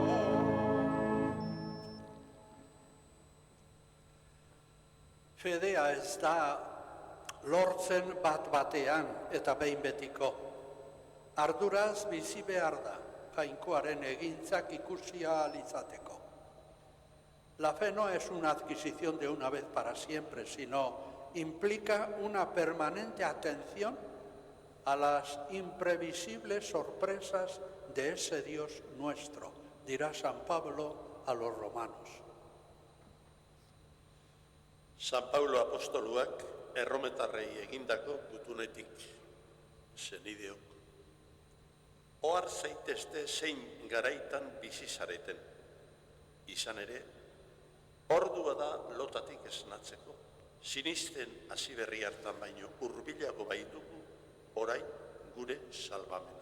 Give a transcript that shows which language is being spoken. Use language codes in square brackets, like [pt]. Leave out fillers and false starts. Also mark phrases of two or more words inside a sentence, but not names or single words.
[eu] Fedea ez da lortzen bat-batean eta behin betiko. Arduraz bizi behar da, jainkoaren egintzak ikusi ahal izateko. [es] La fe no es una adquisición de una vez para siempre, sino implica una permanente atención a las imprevisibles sorpresas de ese Dios nuestro, dirá San Pablo a los romanos. [eu] San Paulo apostoluak errometarrei egindako gutunetik, zenideok. Ohar zaitezte zein garaitan bizi zareten. Izan ere, ordua da lotatik esnatzeko, sinisten hasi berri hartan baino hurbilago baitugu orain gure salbamena.